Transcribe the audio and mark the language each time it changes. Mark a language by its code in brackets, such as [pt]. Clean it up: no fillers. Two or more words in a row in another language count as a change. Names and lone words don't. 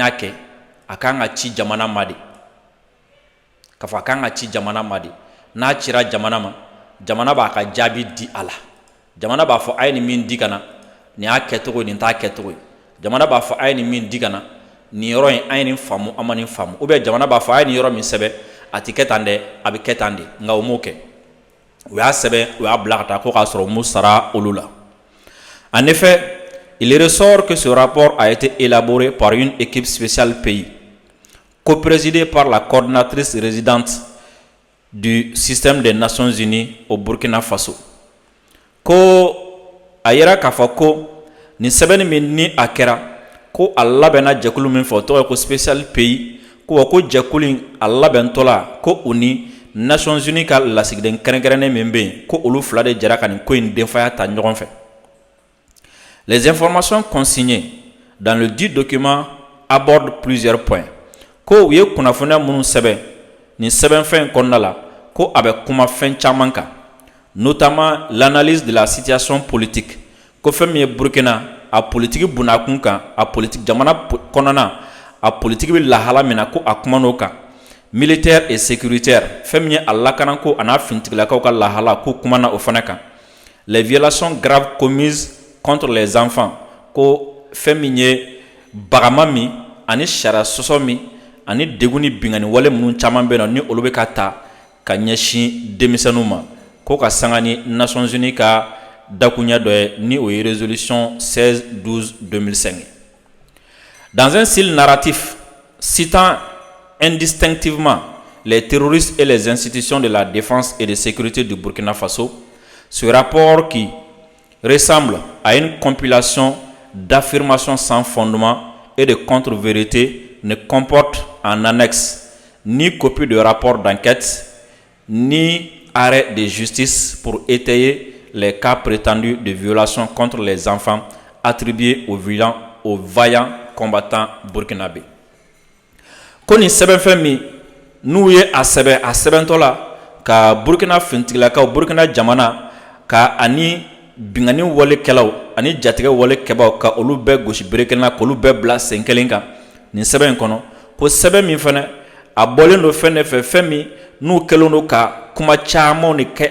[bm] y'a kɛ a kan ka ci jamana ma de k'a fɔ a kan ka ci jamana ma de n'a cira jamana ma jamana b'a ka jaabi di a la jamana b'a fɔ a ye nin min di ka na nin y'a kɛcogo nin t'a kɛcogo ye jamana b'a fɔ a ye nin min di ka na nin yɔrɔ in an ye nin faamu an ma nin faamu [fr] ou bien [bm] jamana b'a fɔ a ye nin yɔrɔ min sɛbɛn a ti kɛ tan dɛ a bɛ kɛ tan de nka o m'o kɛ u y'a sɛbɛn u y'a bila ka taa ko k'a sɔrɔ u m'u sara olu la. [fr] En effet, il ressort que ce rapport a été élaboré par une équipe spéciale pays, coprésidée par la coordinatrice résidente du système des Nations Unies au Burkina Faso. [bm] Ko a yira k'a fɔ ko nin sɛbɛnni min ni a kɛra ko a labɛnna jɛkulu min fɛ o tɔgɔ ye ko [fr] spécial pays [bm] ko jɛkulu in a labɛntɔla ko u ni Nations Unies ka lasigiden kɛrɛnkɛrɛnnen min bɛ yen ko olu fila de jɛra ka nin ko in denfaya ta ɲɔgɔn fɛ. [fr] Les informations consignées dans le dit document abordent plusieurs points. [bm] Ko u ye kunnafoniya minnu sɛbɛn nin sɛbɛnfɛn kɔnɔna la ko a bɛ kuma fɛn caman kan, [fr] notamment l'analyse de la situation politique. [bm] Ko fɛn min ye Burkina a politiki bunakun kan, a politique jamana kɔnɔna a politiki bɛ lahala min na ko a kuma n'o kan. [fr] Militaire et sécuritaire, [bm] fɛn min ye a lakanako a n'a finitigilakaw ka lahala ko kuma na o fana kan. [fr] Les violations graves commises contre les enfants, [bm] ko fɛn min ye bagama min ani sariya sɔsɔ min ani degun ni bingani wale minnu caman bɛ yen nɔ ni olu bɛ ka ta ka ɲɛsin denmisɛnninw ma ko ka sanga ni Nations Unies ka dakunya dɔ ye ni o ye résolution 16/12/2005. [fr] Dans un style narratif citant indistinctivement les terroristes et les institutions de la défense et de sécurité du Burkina Faso, ce rapport qui ressemble à une compilation d'affirmations sans fondement et de contre-vérités ne comporte en annexe ni copie de rapport d'enquête ni arrêt de justice pour étayer les cas prétendus de violation contre les enfants attribués aux vaillants combattants burkinabés. [bm] Ko nin sɛbɛnfɛn min n'u ye a sɛbɛntɔ la ka Burkina fintigilakaw Burkina jamana ka ani bingani walekɛlaw ani jatigɛ walekɛbaw ka olu bɛɛ gosi bere kelen na k'olu bɛɛ bila sen kelen kan nin sɛbɛn in kɔnɔ ko sɛbɛn min fana a bɔlen don fɛn de fɛ fɛn min n'u kɛlen don ka kuma camanw de kɛ